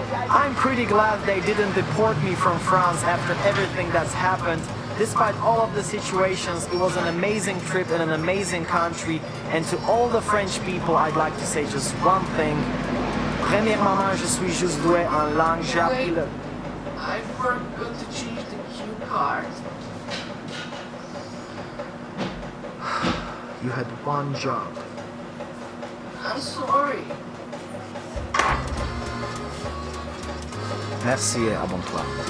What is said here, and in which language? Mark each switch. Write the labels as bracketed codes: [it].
[en] I'm pretty glad they didn't deport me from France after everything that's happened. Despite all of the situations, it was an amazing trip in an amazing country. And to all the French people, I'd like to say just one thing. [fr] Premièrement, je suis juste doué en langue. J'ai appris le... [en] I forgot to change the cue card. You had one job. I'm sorry. [fr] Merci et abonne-toi.